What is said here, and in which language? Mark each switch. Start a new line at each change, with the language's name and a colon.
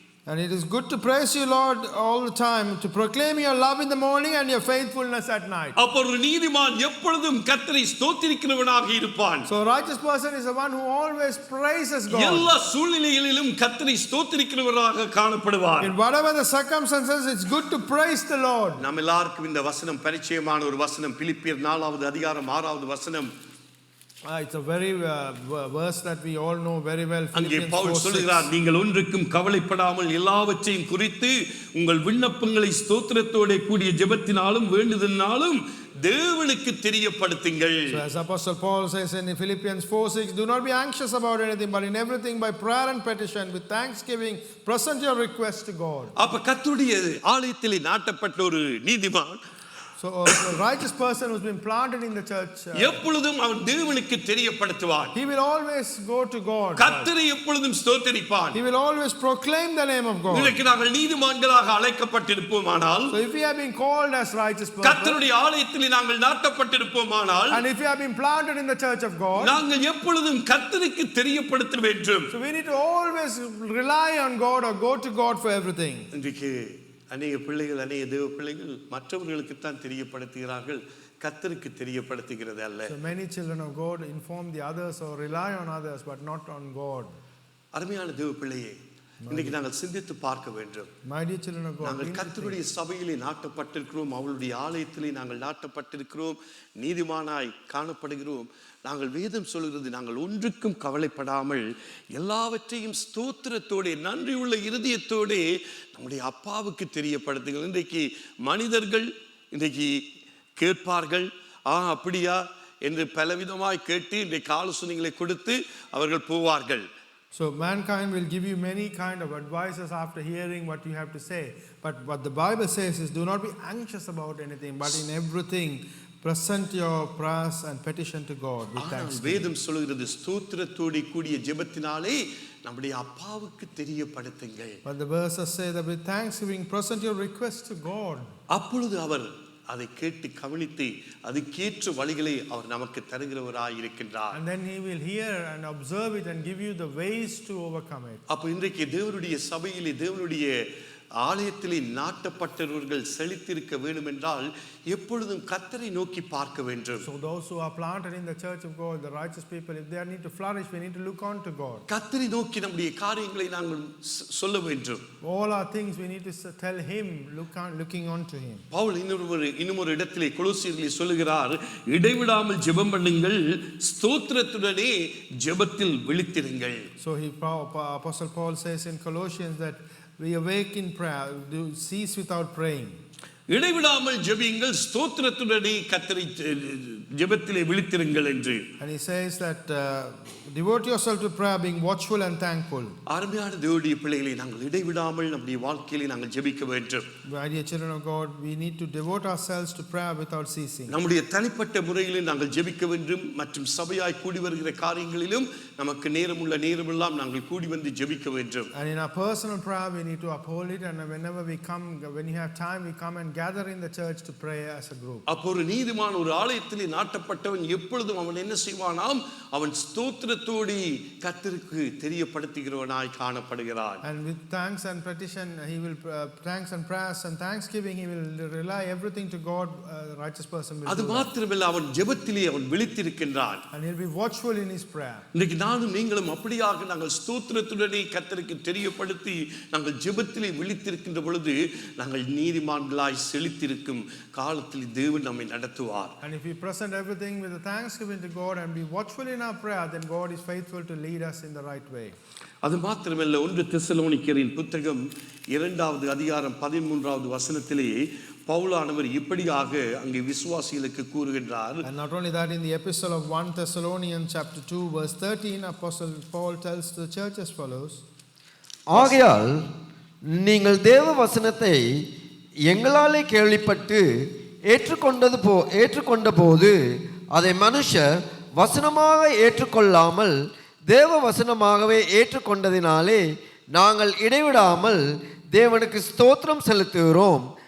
English: And it is good to praise you, Lord, all the time, to proclaim your love in the morning and your faithfulness at night.
Tamil: அப்போ ஒரு நீதிமான் எப்பொழுதும் கர்த்தரை ஸ்தோத்திரிக்கிறவனாக இருப்பான்.
English: So a righteous person is the one who always praises God.
Tamil: எல்லா சூழ்நிலைகளிலும் கர்த்தரை ஸ்தோத்திரிக்கிறவராக காணப்படுவார்.
English: In whatever the circumstances, it's good to praise the Lord.
Tamil: நம்ம எல்லாருக்கும் இந்த வசனம் பரிச்சயமான ஒரு வசனம். பிலிப்பியர் 4வது அதிகாரம் 6வது வசனம்.
English: It's a very verse that we all know very well.
Tamil: அங்கே
English: Philippians
Tamil: பவுல்
English: 4:6.
Tamil: சொல்கிறார், நீங்கள் ஒன்றுக்கும் கவலைப்படாமல் எல்லாவற்றையும் குறித்து உங்கள் விண்ணப்பங்களை ஸ்தோத்திரத்தோட கூடிய ஜெபத்தினாலும் வேண்டுதலினாலும் தேவனுக்கு தெரியப்படுத்துங்கள்.
English: So as Apostle Paul says in Philippians 4:6, do not be anxious about anything, but in everything by prayer and petition with thanksgiving present your request to God.
Tamil: அப்ப கர்த்தருடைய ஆலயத்திலே நாட்டப்பட்ட ஒரு நீதிமான்
English: So a righteous person who's been planted in the church,
Tamil: எப்பொழுதும் அவன் தேவனுக்கு தெரியப்படுத்துவான்.
English: he will always go to God.
Tamil: கர்த்தரை எப்பொழுதும் ஸ்தோத்திரிப்பான்.
English: He will always proclaim the name of God.
Tamil: இன்றைக்கு நாங்கள் நீதிமான்களாக அழைக்கப்பட்டிருப்போமானால்,
English: So if we have been called as righteous people,
Tamil: கர்த்தருடைய ஆலயத்தில் நாங்கள் நாட்டப்பட்டிருப்போமானால்,
English: and if we have been planted in the church of God,
Tamil: நாங்கள் எப்பொழுதும் கர்த்தருக்கு தெரியப்படுத்த வேண்டும்.
English: so we need to always rely on God or go to God for everything.
Tamil: இன்றைக்கு அநேக பிள்ளைகள், அநேக தேவ பிள்ளைகள் மற்றவர்களுக்கு தான் தெரியப்படுத்துகிறார்கள், கர்த்தருக்கு தெரியப்படுத்துகிறது அல்ல.
English: So many children of God inform the others or rely on others but not on God.
Tamil: அருமையான தேவ பிள்ளையே, இன்றைக்கு நாங்கள் சிந்தித்து பார்க்க வேண்டும்.
English: My dear children of God,
Tamil: நாங்கள் கர்த்தருடைய சபையிலே நாட்டப்பட்டிருக்கிறோம், அவளுடைய ஆலயத்திலே நாங்கள் நாட்டப்பட்டிருக்கிறோம், நீதிமானாய் காணப்படுகிறோம். நாங்கள் வேதம் சொல்கிறது, நாங்கள் ஒன்றுக்கும் கவலைப்படாமல் எல்லாவற்றையும் ஸ்தோத்திரத்தோடு நன்றியுள்ள இருதயத்தோடு நம்முடைய அப்பாவுக்கு தெரியப்படுத்துங்கள். இன்றைக்கு மனிதர்கள் இன்றைக்கு கேட்பார்கள், அப்படியா என்று பலவிதமாய் கேட்டு இன்றைக்கு ஆலோசனைகளை கொடுத்து அவர்கள் போவார்கள்.
English: So mankind will give you many kind of advices after hearing what you have to say. But what the Bible says is, do not be anxious about anything, but in everything present your prayers and petition to God with thanksgiving.
Tamil: வேதம் சொல்கிறது, ஸ்தோத்திரத்தோடு கூடிய ஜெபத்தினாலே நம்முடைய அப்பாவுக்கு தெரியப்படுத்துங்கள்.
English: But the verses say that with thanksgiving present your request to God.
Tamil: அப்பொழுது அவர் அதை கேட்டு கவனித்து அதுக்கேற்ற வழிகளை அவர் நமக்கு தருகிறவராய் இருக்கின்றார்.
English: And then he will hear and observe it and give you the ways to overcome it.
Tamil: அப்ப இன்றைக்கு தேவனுடைய சபையிலே, தேவனுடைய ஆலயத்திலே நாட்டப்பட்டவர்கள் செழித்திருக்க வேண்டும் என்றால் எப்பொழுதும் கர்த்தரை நோக்கி பார்க்க வேண்டும்.
English: So those who are planted in the church of God, the righteous people, if they need to flourish, we need to look on to God.
Tamil: கர்த்தரை நோக்கி நம்முடைய காரியங்களை நாங்கள் சொல்ல வேண்டும்.
English: All our things we need to tell him, looking on to him.
Tamil: Pavul இன்னொரு இடத்திலே கொலோசியர்களில் சொல்லுகிறார், இடைவிடாமல் ஜெபம் பண்ணுங்கள், ஸ்தோத்திரத்துடனே ஜெபத்தில் விழித்திருங்கள்.
English: So Apostle Paul says in Colossians that we awake in prayer, do cease without praying.
Tamil: இடைவிடாமல் ஜெபியுங்கள், ஸ்தோத்திரத்துடனே கர்த்தரை ஜெபத்திலே விழித்திருங்கள் என்று.
English: And he says that devote yourself to prayer, being watchful and thankful.
Tamil: அருமையான தேவனுடைய பிள்ளைகளை, நாங்கள் இடைவிடாமல் நம்முடைய வாழ்க்கையிலே நாங்கள் ஜெபிக்க வேண்டும்.
English: My dear children of God, we need to devote ourselves to prayer without ceasing.
Tamil: நம்முடைய தனிப்பட்ட முறையிலே நாங்கள் ஜெபிக்க வேண்டும், மற்றும் சபையாய் கூடி வருகிற காரியங்களிலும் நமக்கு நேரமெல்லாம் நாங்கள் கூடி வந்து ஜெபிக்க வேண்டும்.
English: And in our personal prayer we need to uphold it, and whenever we come, when you have time, we come and gather in the church to pray as a group.
Tamil: அப்போ ஒரு நீதிமான் ஒரு ஆலயத்திலே நாட்டப்பட்டவன் எப்பொழுதும் அவன் என்ன செய்வானாம், அவன் ஸ்தோத்திரத்தோடு கர்த்தருக்கு தெரியப்படுத்துகிறவனாய் காணப்படுகிறான்.
English: And with thanks and petition, he will thanks and prayers and thanksgiving, he will rely everything to God. Righteous person will
Tamil: அது
English: do that.
Tamil: மாத்திரமல்ல, அவன் ஜெபத்திலே அவன் விழித்திருக்கின்றான்.
English: And he'll be watchful in his prayer.
Tamil: இன்னைக்கு நானும் நீங்களும் அப்படியாக நாங்கள் ஸ்தோத்திரத்துடனே கர்த்தருக்கு தெரியப்படுத்தி நாங்கள் ஜெபத்திலே விழித்திருக்கின்ற பொழுது நாங்கள் நீதிமான்களாய் செழித்திருக்கும் காலத்தில் தேவன் நம்மை நடத்துவார்.
English: And if we present everything with a thanksgiving to God and be watchful in our prayer, then God is faithful to lead us in the right way.
Tamil: அது மாத்திரமல்ல, 1 தெசலோனிக்கரின் புத்தகம் 2வது அதிகாரம் 13வது வசனத்திலே பவுலானவர் இப்படியாக அங்கே விசுவாசிகளுக்கு கூறுகின்றார்.
English: And not only that, in the epistle of 1 Thessalonians chapter 2 verse 13, Apostle Paul tells the church as follows.
Tamil: ஆகையால் நீங்கள் தேவ வசனத்தை எங்களாலே கேள்விப்பட்டு ஏற்றுக்கொண்ட போது அதை மனுஷர் வசனமாக ஏற்றுக்கொள்ளாமல் தேவ வசனமாகவே ஏற்றுக்கொண்டதினாலே நாங்கள் இடைவிடாமல் தேவனுக்கு ஸ்தோத்திரம் செலுத்துகிறோம்.